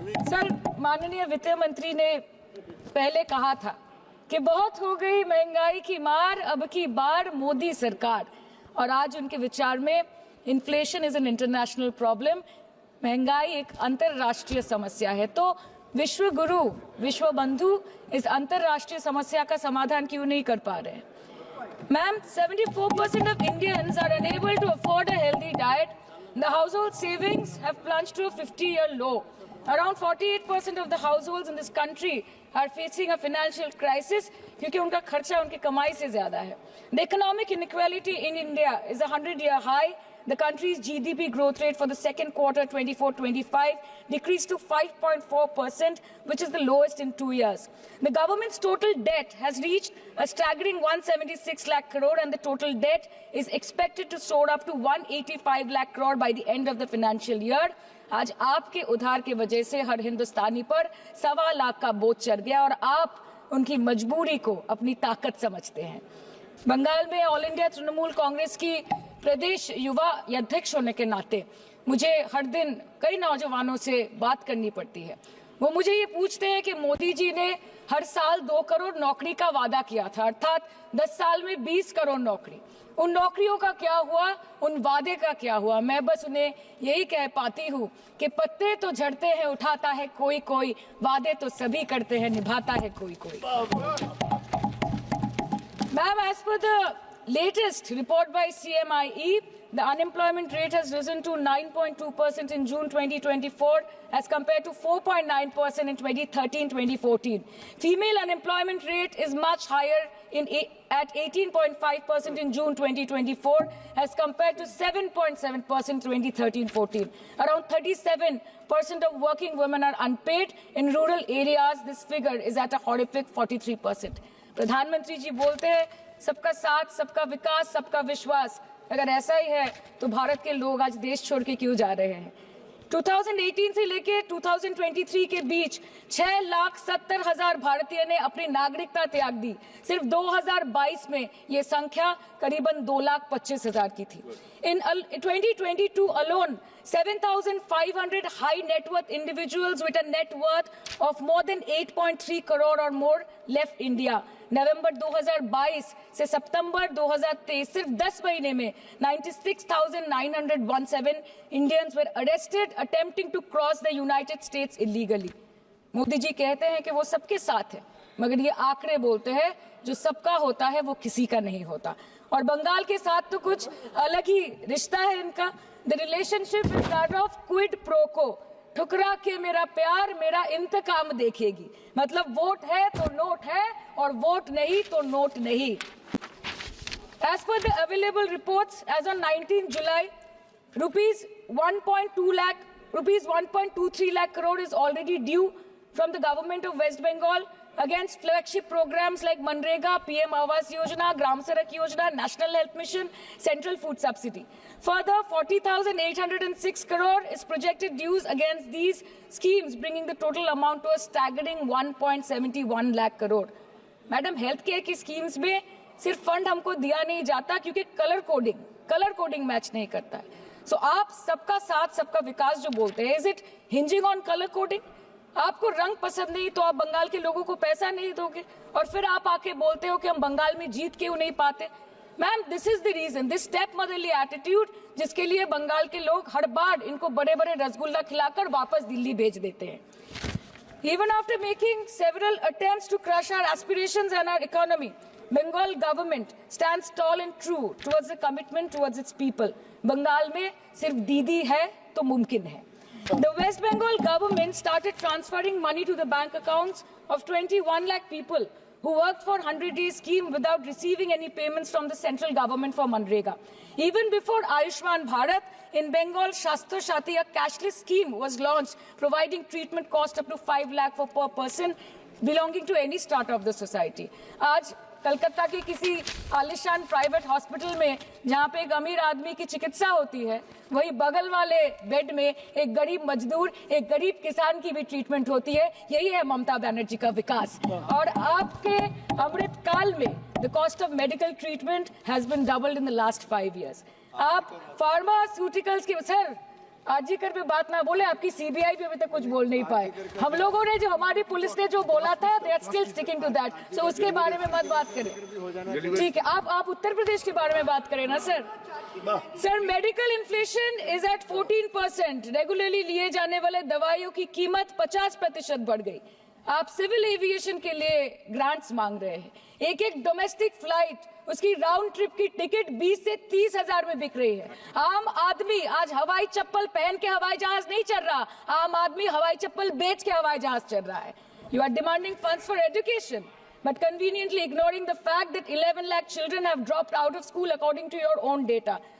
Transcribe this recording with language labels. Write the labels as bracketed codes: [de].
[hi] Sir, माननीय वित्त मंत्री ने पहले कहा था कि बहुत हो गई महंगाई की मार, अब की बार मोदी सरकार। और आज उनके विचार में [en] inflation is an international problem, [hi] महंगाई एक अंतरराष्ट्रीय समस्या है। तो विश्व गुरु विश्व बंधु इस अंतरराष्ट्रीय समस्या का समाधान क्यों नहीं कर पा रहे हैं? [en] Ma'am, 74% of Indians are unable to afford a healthy diet. The household savings have plunged to a 50-year low. Around 48% of the households in this country are facing a financial crisis [hi] क्योंकि उनका खर्चा उनकी कमाई से ज्यादा है। [en] The economic inequality in India is a 100-year high. The country's GDP growth rate for the second quarter 24-25 decreased to 5.4%, which is the lowest in 2 years. The government's total debt has reached a staggering 176 lakh crore, and the total debt is expected to soar up to 185 lakh crore by the end of the financial year. [hi] आज आपके उधार की वजह से हर हिंदुस्तानी पर 1.25 लाख का बोझ चढ़ गया और आप उनकी मजबूरी को अपनी ताकत समझते हैं। बंगाल में ऑल इंडिया तृणमूल कांग्रेस की प्रदेश युवा अध्यक्ष होने के नाते मुझे हर दिन कई नौजवानों से बात करनी पड़ती है। वो मुझे ये पूछते हैं कि मोदी जी ने हर साल 2 करोड़ नौकरी का वादा किया था, अर्थात 10 साल में 20 करोड़ नौकरी। उन नौकरियों का क्या हुआ, उन वादे का क्या हुआ? मैं बस उन्हें यही कह पाती हूँ कि पत्ते तो झड़ते हैं उठाता है कोई कोई, वादे तो सभी करते हैं निभाता है कोई कोई। [en] Ma'am, as per the latest report by CMIE, the unemployment rate has risen to 9.2% in June 2024 as compared to 4.9% in 2013-2014. Female unemployment rate is much higher at 18.5% in June 2024 as compared to 7.7% in 2013-14. Around 37% of working women are unpaid. In rural areas, this figure is at a horrific 43%. [hi] प्रधानमंत्री जी बोलते हैं सबका साथ, सबका विकास, सबका विश्वास। अगर ऐसा ही है तो भारत के लोग आज देश छोड़ के क्यों जा रहे हैं? 2018 से लेके 2023 के बीच 6,70,000 भारतीय ने अपनी नागरिकता त्याग दी। सिर्फ 2022 में ये संख्या करीबन 2,25,000 की थी। [en] In 2022 alone, 7,500 high net worth individuals with a net worth of more than 8.3 crore or more left India. [hi] नवंबर 2022 से सितंबर 2023 सिर्फ 10 महीने में [en] 96,917 Indians were arrested attempting to cross the United States illegally. [hi] Modi ji कहते हैं कि वो सबके साथ है, मगर ये आंकड़े बोलते हैं जो सबका होता है वो किसी का नहीं होता। और बंगाल के साथ तो कुछ अलग ही रिश्ता है इनका। [en] the relationship is that of quid pro को, [hi] ठुकरा के मेरा प्यार मेरा इंतकाम देखेगी। मतलब वोट है तो नोट है और वोट नहीं तो नोट नहीं। [en] As per the available reports, as on 19 July, rupees 1.23 lakh crore is already due from the government of West Bengal against flagship programs like Manrega, PM Awas Yojana, Gram Sadak Yojana, National Health Mission, Central Food Subsidy. Further, 40,806 crore is projected dues against these schemes, bringing the total amount to a staggering 1.71 lakh crore. Madam, health care [hi] की schemes में सिर्फ fund हमको दिया नहीं जाता क्योंकि colour coding match नहीं करता है। सो आप सबका साथ सबका विकास जो बोलते हैं, [en] Is it hinging on colour coding? [hi] आपको रंग पसंद नहीं तो आप बंगाल के लोगों को पैसा नहीं दोगे और फिर आप आके बोलते हो कि हम बंगाल में जीत क्यों नहीं पाते। [en] ma'am, this is the reason, this stepmotherly attitude, [hi] जिसके लिए बंगाल के लोग हर बार इनको बड़े बड़े रसगुल्ला खिलाकर वापस दिल्ली भेज देते हैं। [en] Even after making several attempts to crush our aspirations and our economy, Bengal government stands tall and true towards the commitment towards its people. [hi] Bengal में सिर्फ दीदी है तो मुमकिन है। [en] The West Bengal government started transferring money to the bank accounts of 21 lakh people who worked for 100-day scheme without receiving any payments from the central government for Manrega. Even before Ayushman Bharat, in Bengal, Shastra Shati, a cashless scheme was launched, providing treatment cost up to 5 lakh for per person belonging to any strata of the society. [hi] आज कलकत्ता के किसी आलिशान private hospital में जहाँ पे एक अमीर आदमी की चिकित्सा होती है, वही बगल वाले बेड में एक गरीब मजदूर, एक गरीब किसान की भी ट्रीटमेंट होती है। यही है ममता बनर्जी का विकास। और आपके अमृत काल में [en] The cost of medical treatment has been doubled in the last 5 years। [hi] आप फार्मास्यूटिकल्स के सर आरजीकर पे बात ना बोले, आपकी सीबीआई पे अभी तक कुछ बोल नहीं पाए। हम लोगों ने जो, हमारी पुलिस ने जो बोला था, [en] They are still sticking to that. [hi] सो उसके बारे में मत बात करें, ठीक है? आप उत्तर प्रदेश के बारे में बात करें ना sir. Sir, [en] Medical inflation is at 14%। [hi] Regularly लिए जाने वाले दवाइयों की कीमत 50% बढ़ गई। आप सिविल एविएशन के लिए ग्रांट्स मांग रहे हैं। एक एक डोमेस्टिक फ्लाइट, उसकी राउंड ट्रिप की टिकट 20 से 30 हजार में बिक रही है। आम आदमी आज हवाई चप्पल पहन के हवाई जहाज नहीं चल रहा, आम आदमी हवाई चप्पल बेच के हवाई जहाज चल रहा है। [en] You are demanding funds for education but conveniently ignoring the fact that 11 lakh children have dropped out of school according to your own data.